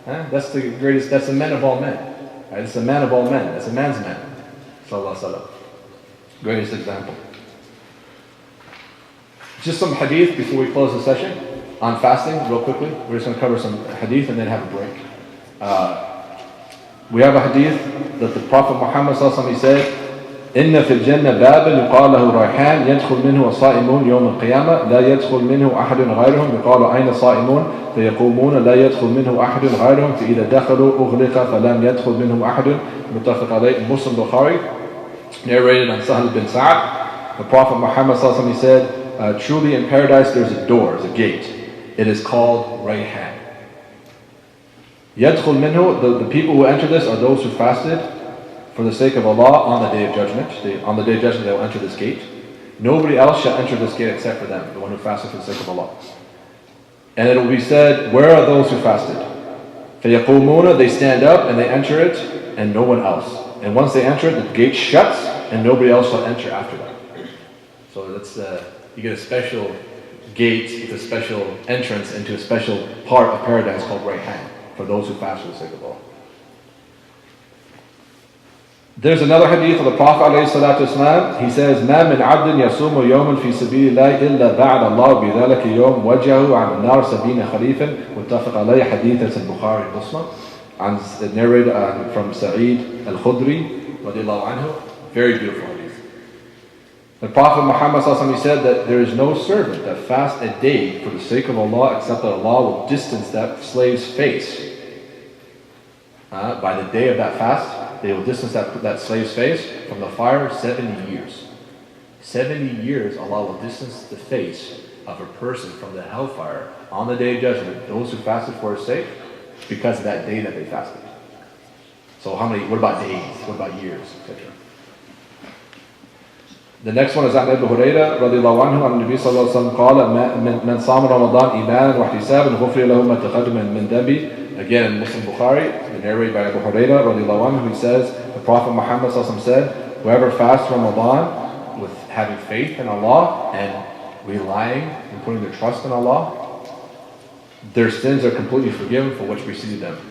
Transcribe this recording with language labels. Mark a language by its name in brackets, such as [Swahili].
[English] That's the greatest, that's the man of all men. Right? It's the man of all men. That's a man's man. Sallallahu alaihi wasallam. Greatest example. Just some hadith before we close the session on fasting, real quickly. We're just going to cover some hadith and then have a break. We have a hadith that the Prophet Muhammad sallallahu he said, [Arabic] إن في الجنة بابا يقال له ريحان يدخل منه الصائمون يوم القيامة لا يدخل منه أحد غيرهم يقال أين الصائمون فيقومون لا يدخل منه أحد غيرهم فإذا دخلوا أغلق فلم يدخل منهم أحد متفق عليه [English] Muslim Bukhari narrated on Sahal bin Sa'ad. The Prophet Muhammad sallallahu he said, truly in paradise there's a door, there's a gate. It is called Rayhan. [Arabic] يدخل منه, [English] the people who enter this are those who fasted for the sake of Allah on the Day of Judgment. On the Day of Judgment they will enter this gate. Nobody else shall enter this gate except for them, the one who fasted for the sake of Allah. And it will be said, where are those who fasted? [Arabic] فَيَقُومُونَ, [English] they stand up and they enter it, and no one else. And once they enter it, the gate shuts, and nobody else shall enter after that. So that's you get a special gate with a special entrance into a special part of paradise called Rayhan, for those who fast for the sake of Allah. There's another hadith of the Prophet ﷺ. He says, [Arabic] ما من عبد يصوم يوما في سبيل الله إلا بعد الله بذلك يوم وجهه عن النار 70 خريفا متفق عليه حديث البخاري ومسلم. [English] And narrated from Sa'id al-Khudri radiallahu anhu. Very beautiful hadith. The Prophet Muhammad ﷺ, he said that there is no servant that fasts a day for the sake of Allah except that Allah will distance that slave's face. By the day of that fast, they will distance that slave's face from the fire 70 years. 70 years Allah will distance the face of a person from the hellfire on the Day of Judgment, those who fasted for His sake, because of that day that they fasted. So what about days? What about years, etc.? The next one is [Arabic] عن أبي هريرة رضي الله عنه عن النبي صلى الله عليه وسلم قال من صام رمضان إيمانا واحتسابا غفر له ما تقدم من ذنبه. [English] Again, in Muslim Bukhari, narrated by Abu Hurairah radiallahu anhu, he says, the Prophet Muhammad said, whoever fasts Ramadan with having faith in Allah and relying and putting their trust in Allah, their sins are completely forgiven for which preceded them.